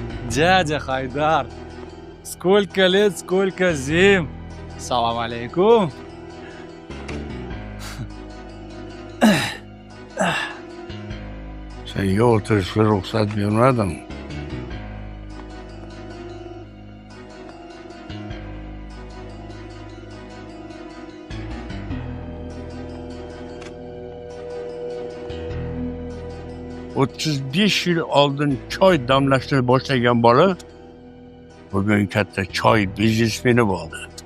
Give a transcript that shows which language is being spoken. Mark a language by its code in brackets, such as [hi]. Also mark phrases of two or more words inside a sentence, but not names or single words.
[ru] Дядя Хайдар, сколько лет, сколько зим. Салам алейкум. [uz] Senga o'tirishga ruxsat bermadim. O'ttiz besh yil oldin choy damlashni boshlagan bola bugun katta choy biznesmeni bo'ldi.